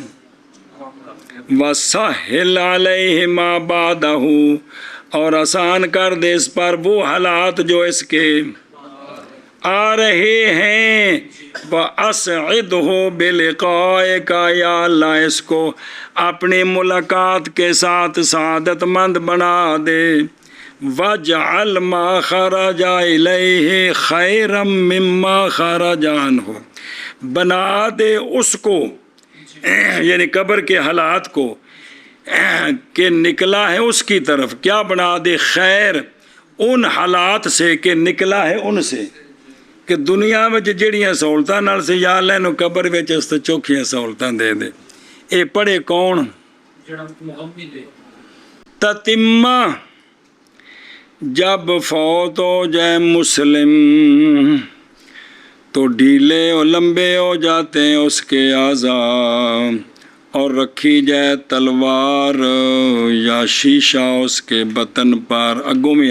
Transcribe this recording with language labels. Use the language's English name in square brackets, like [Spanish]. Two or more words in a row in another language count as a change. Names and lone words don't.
[Arabic] وسہل علیہ ما بعدہ، [Urdu] اور آسان کر دے اس پر وہ حالات جو اس کے آ رہے ہیں، [Arabic] وَأَسْعِدْهُ بِلِقَائِكَ، [Urdu] یا اللہ اس کو اپنی ملاقات کے ساتھ سعادت مند بنا دے، [Arabic] وَجْعَلْ مَا خَرَجَ إِلَيْهِ خَيْرًا مِمَّا خَرَجَ عَنْهُ، [Urdu] بنا دے اس کو یعنی قبر کے حالات کو کہ نکلا ہے اس کی طرف، کیا بنا دے خیر ان حالات سے کہ نکلا ہے ان سے، کہ [Punjabi] دنیا میں جڑیاں سہولتاں نال سے یا اللہ نو قبر وچ اس تے چوکھیاں سہولتاں دے دے۔ اے پڑھے کون؟ [Urdu] تتمہ، جب فوت ہو جائے مسلم تو ڈھیلے اور لمبے ہو جاتے ہیں اس کے اعضاء، اور رکھی جائے تلوار یا شیشہ اس کے بطن پر، اگوں میں